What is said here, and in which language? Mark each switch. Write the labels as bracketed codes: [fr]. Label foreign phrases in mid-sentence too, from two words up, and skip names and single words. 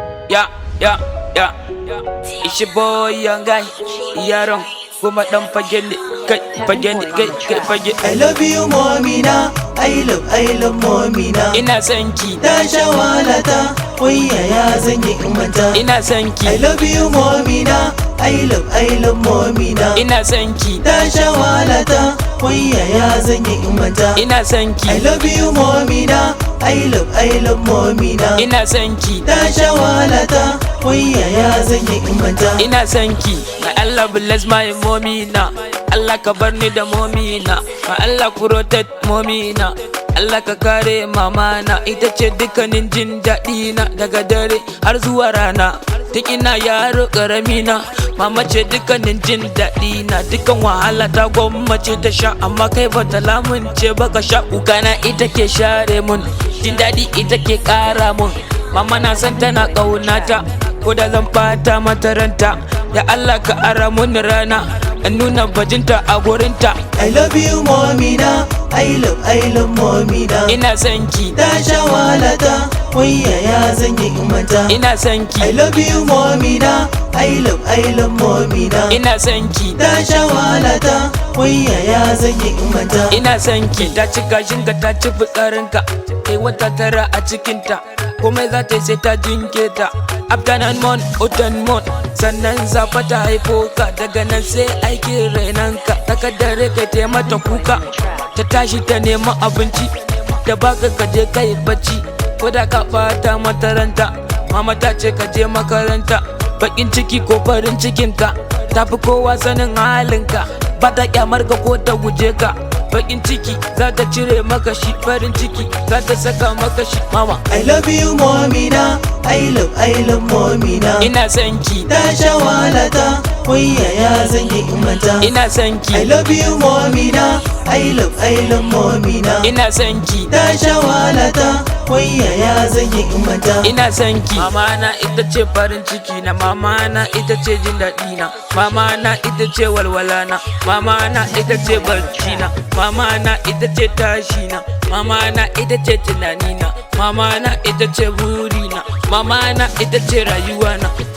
[en] Ya, ya, ya. It's your boy, young guy. [ha] Yaron, kuma ɗan fage ne. Kai, fage ne, kai, kai, fage. [en] I love you, mommy na. I love, I love, mommy na. [ha] Ina son ki. Ta sha wahala ta, wai yaya zan yi in manta? Ina son ki. [en] I love you, mommy na. I love, I love, mommy na. [ha] Ina son ki. Ta sha wahala ta, wai yaya zan yi in manta? Ina son ki. [en] I love you, mommy na. I love, I love, mommy na. [ha] Ina son ki. Ta sha wahala ta, wai yaya zan yi in manta? Ina son ki. [en] My Allah bless my mommy na. [ha] Allah ka bar ni da mommy na. [en] My Allah protect mommy na. [ha] Allah ka kare mama na. Ita ce dukkanin jin daɗi na daga dare har zuwa rana. Tun ina yaro ƙarami na, mama ce dukkanin jin daɗi na. Dukkan wahala ta gwammace ta sha, amma kai ba ta lamunce ba ka sha. Kuka na ita ke share mun, jin daɗi ita ke ƙara mun. Mama na san tana ƙaunata, ko da zan ɓata mata ranta. Ya Allah ka ara mun rana, in nuna bajinta a gurinta. [en] I love you, mommy na. I love, I love, mommy na. [ha] Ina son ki. Ta sha wahala ta, wai yaya zan yi in manta? Ina son ki. [en] I love you, mommy na. I love, I love, mommy na. [ha] Ina son ki. Ta sha wahala ta, wai yaya zan yi in manta? Ina son ki. Ta ci gashinka, ta ci fitsarinka, ta yi wata tara a cikinta. Komai za ta yi sai ta jinke ta. [en] After nine month, oh, ten month, [ha] sannan za fa ta haifo ka. Daga nan sai aikin rainonka. Ta kaddare ka ta mata kuka, ta tashi ta nema abinci, ta baka ka je ka yi bacci. Ko da ka ɓata mata ranta, mama ta ce ka je makaranta. Baƙin ciki ko farin cikinka, ta fi kowa sanin halinka. Ba ta ƙyamar ka ko ta guje ka. Baƙin ciki za ta cire maka shi, farin ciki za ta saka maka shi, mama. [en] I love you, mommy na. I love, I love, mommy na. [ha] Ina son ki. Ta sha wahala ta, wai yaya zan yi in manta? Ina son ki. [en] I love you, mommy na. I love, I love, mommy na. [ha] Ina son ki. Ta sha wahala ta, wai yaya zan yi in manta? Ina son ki. Mama na ita ce farin ciki na, mama na ita ce jin daɗi na, mama na ita ce walwala na, mama na ita ce barci na, mama na ita ce tashi na, mama na ita ce tunani na, mama na ita ce buri na, mama na ita ce rayuwa na.